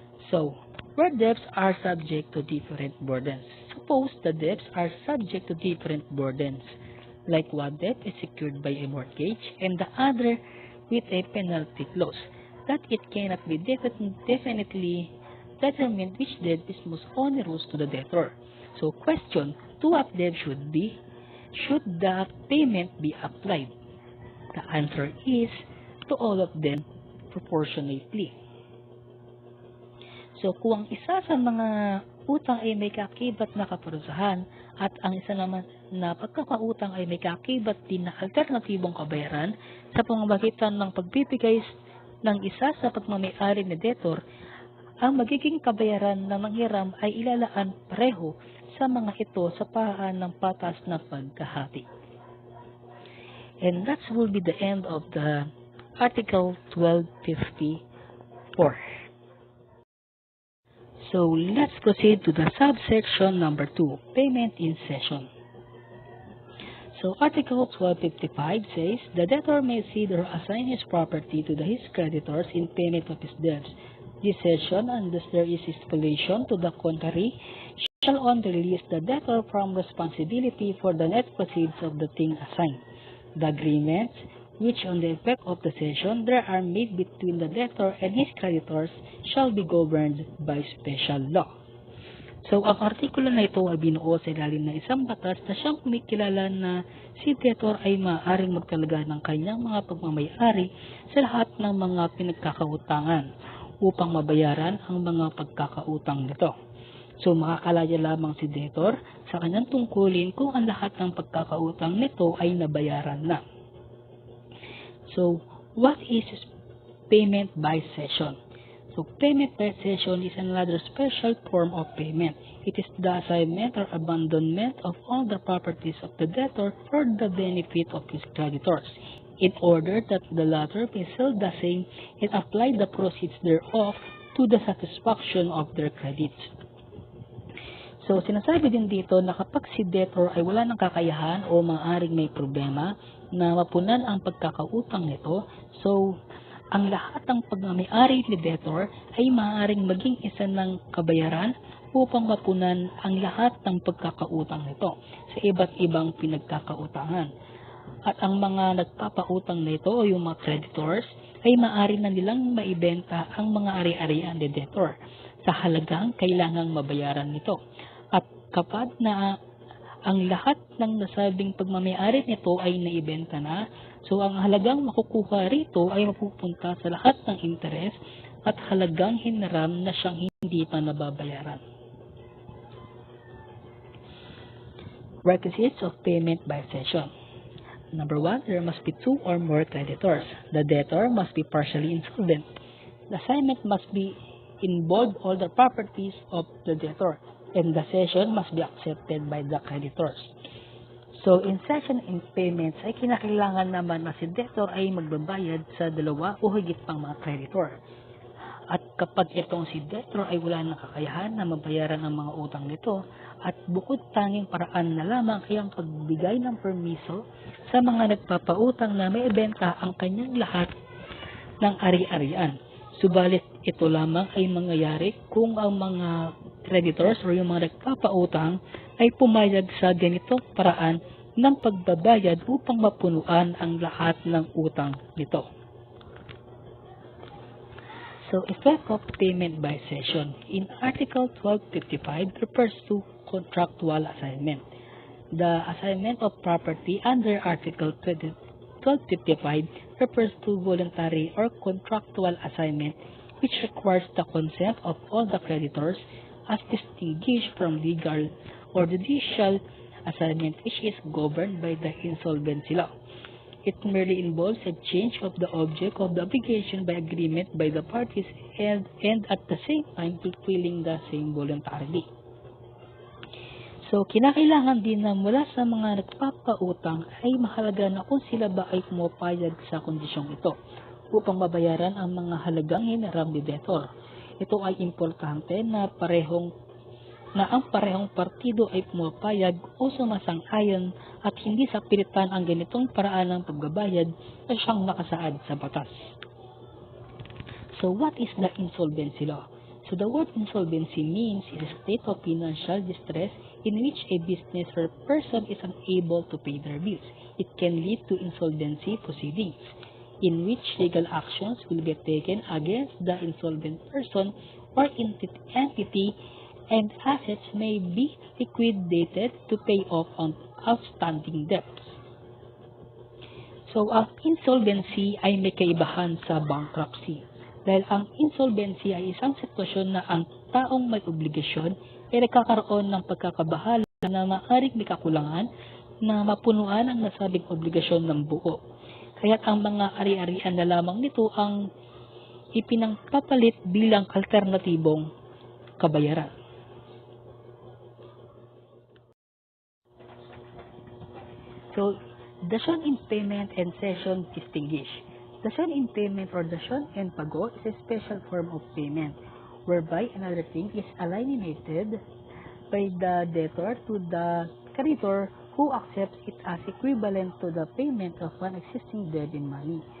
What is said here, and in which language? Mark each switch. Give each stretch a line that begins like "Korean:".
English: So, where debts are subject to different burdens. Suppose the debts are subject to different burdens, like one debt is secured by a mortgage and the other with a penalty clause, that it cannot be definitely determined which debt is most onerous to the debtor. So, question, to what debt should the payment be applied? The answer is to all of them proportionately.
Filipino: So, kung ang isa sa mga utang ay may kakibat na kaparusahan at ang isa naman na pagkakautang ay may kakibat din na alternatibong kabayaran sa pamamagitan ng pagbibigay ng isa sa pagmamay-ari ni debtor, ang magiging kabayaran na manghiram ay ilalaan pareho sa mga ito sa paraan ng patas na pagkahati.
English: And that will be the end of the Article 1254. So, let's proceed to the subsection number 2, Payment in Cession. So, Article 1255 says, the debtor may cede or assign his property to his creditors in payment of his debts. This cession, unless there is stipulation to the contrary, shall only release the debtor from responsibility for the net proceeds of the thing assigned. The agreements, which on the effect of the cession there are made between the debtor and his creditors, shall be governed by special law.
Filipino: So, ang artikulo na ito ay binuo sa ilalim ng isang batas na siyang kumikilala na si debtor ay maaaring magtalaga ng kanyang mga pagmamay-ari sa lahat ng mga pinagkakautangan upang mabayaran ang mga pagkakautang nito. So, makakalaya lamang si debtor sa kanyang tungkulin kung ang lahat ng pagkakautang nito ay nabayaran na.
English: So, what is payment by cession? So, payment by cession is another special form of payment. It is the assignment or abandonment of all the properties of the debtor for the benefit of his creditors, in order that the latter may sell the same and apply the proceeds thereof to the satisfaction of their credits.
Filipino: So, sinasabi din dito na kapag si debtor ay wala ng kakayahan o maaaring may problema na mapunan ang pagkakautang nito, so, ang lahat ng pagmamay-ari ni debtor ay maaaring maging isa ng kabayaran upang mapunan ang lahat ng pagkakautang nito sa iba't ibang pinagkakautangan. At ang mga nagpapautang nito o yung mga creditors ay maaari na nilang maibenta ang mga ari-arian ni debtor sa halagang kailangang mabayaran nito. At kapag na ang lahat ng nasabing pagmamay-ari nito ay naibenta na, so ang halagang makukuha rito ay mapupunta sa lahat ng interes at halagang hinaram na siyang hindi pa nababayaran.
English: Requisites of payment by cession. Number 1, there must be 2 or more creditors. The debtor must be partially insolvent. The assignment must be involve all the properties of the debtor, and the cession must be accepted by the creditors.
Filipino: So,
English: in cession and payments
Filipino: ay kinakailangan naman na si debtor ay magbabayad sa dalawa o higit pang mga creditor. At kapag itong si debtor ay wala ng kakayahan na mabayaran ang mga utang nito, at bukod tanging paraan na lamang ay ang pagbigay ng permiso sa mga nagpapautang na may ibenta ang kanyang lahat ng ari-arian. Subalit ito lamang ay mangyayari kung ang mga creditors o yung mga nagpapautang ay pumayag sa ganitong paraan ng pagbabayad upang mapunuan ang lahat ng utang nito.
English: So, effect of payment by cession. In Article 1255 refers to contractual assignment. The assignment of property under Article 1255 refers to voluntary or contractual assignment which requires the consent of all the creditors as distinguished from legal or judicial assignment which is governed by the insolvency law. It merely involves a change of the object of the obligation by agreement by the parties and at the same time fulfilling the same voluntarily.
Filipino: So, kinakailangan din na mula sa mga nagpapautang ay mahalaga na kung sila ba ay pumapayag sa kondisyong ito upang mabayaran ang mga halagang hiniram ni debtor. Ito ay importante na ang parehong partido ay pumapayag o sumasang-ayon at hindi sa pilitan ang ganitong paraan ng pagbabayad na siyang nakasaad sa batas.
English: So, what is the insolvency law? So, the word insolvency means is a state of financial distress in which a business or person is unable to pay their bills. It can lead to insolvency proceedings, in which legal actions will be taken against the insolvent person or entity, and assets may be liquidated to pay off on outstanding debts.
Filipino: So, ang insolvency ay may kaibahan sa bankruptcy. Dahil ang insolvency ay isang sitwasyon na ang taong may obligasyon ay nagkakaroon ng pagkakabahala na maaaring may kakulangan na mapunuan ang nasabing obligasyon ng buo. Kaya't ang mga ari-arian na lamang nito ang ipinangpapalit bilang alternatibong kabayaran.
English: So, Dacion in payment and cession distinguish. Dacion in payment or Dacion and pago is a special form of payment whereby another thing is alienated by the debtor to the creditor who accepts it as equivalent to the payment of an existing debt in money.